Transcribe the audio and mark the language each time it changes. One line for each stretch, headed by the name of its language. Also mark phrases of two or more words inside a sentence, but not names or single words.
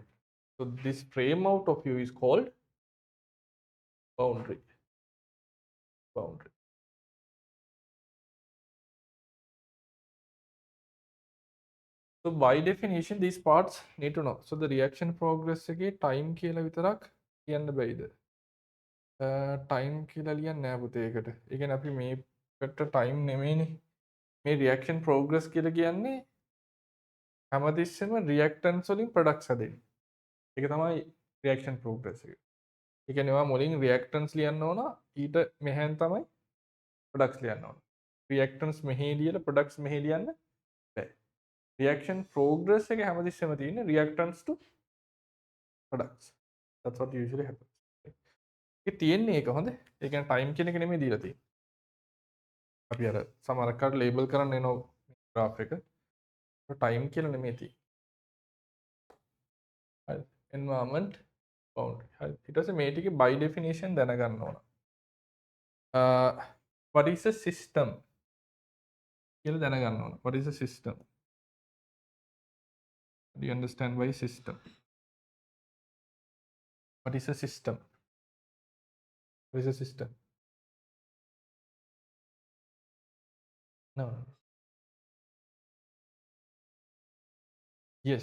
English: So this frame out of view is called boundary. Boundary. So by definition, these parts need to know. So the reaction progress
Sinhala: එකේ time කියලා විතරක් කියන්න බැයිද? time කියලා ලියන්නේ නැහැ පුතේ ඒකට. ඒ කියන්නේ අපි මේකට time නෙමෙයිනේ. මේ
English: reaction progress
Sinhala: කියලා කියන්නේ හැමතිස්සෙම reactants වලින් products හදෙන්නේ. ඒක තමයි
English: reaction progress
Sinhala: එක. ඒ කියන්නේ ඔයා මුලින් reactants ලියන්න ඕන ඊට මෙහෙන් තමයි products ලියන්න ඕන. reactants මෙහි ලියලා products මෙහි ලියන්න බෑ.
English: reaction progress
Sinhala: එක හැමතිස්සෙම තියෙන්නේ
English: reactants to products. That's what usually happens.
Sinhala: ඒක තියෙන්නේ ඒක හොඳ. ඒ කියන්නේ time කියන එක නෙමෙයි දීලා තියෙන්නේ. අපි අර සමහරකට label කරන්න එන graph එක. time කියලා නෙමෙයි තියෙන්නේ. හරි.
English: environment boundary.
Sinhala: හරි. ඊට පස්සේ මේ ටිකේ
English: by definition
Sinhala: දැනගන්න ඕන.
English: What is a system?
Sinhala: කියලා දැනගන්න ඕන.
English: What is a system? Do you understand by system? What is a system? What is a system? No. Yes.